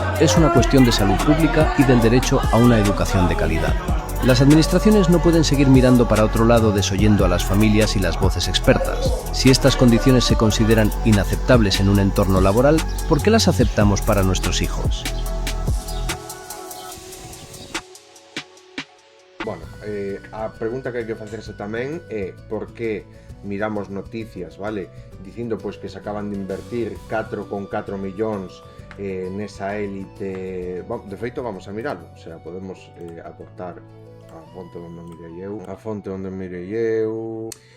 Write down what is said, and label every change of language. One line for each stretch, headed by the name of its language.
Spanish: Es una cuestión de salud pública y del derecho a una educación de calidad. Las administraciones no pueden seguir mirando para otro lado desoyendo a las familias y las voces expertas. Si estas condiciones se consideran inaceptables en un entorno laboral, ¿por qué las aceptamos para nuestros hijos?
Galician: Bueno, a pregunta que hai que facerse tamén é por que miramos noticias, vale, dicindo pois que se acaban de invertir 4,4 millóns nesa élite. Bom, de feito vamos a miralo, o sea, podemos aportar a fonte onde mirei eu.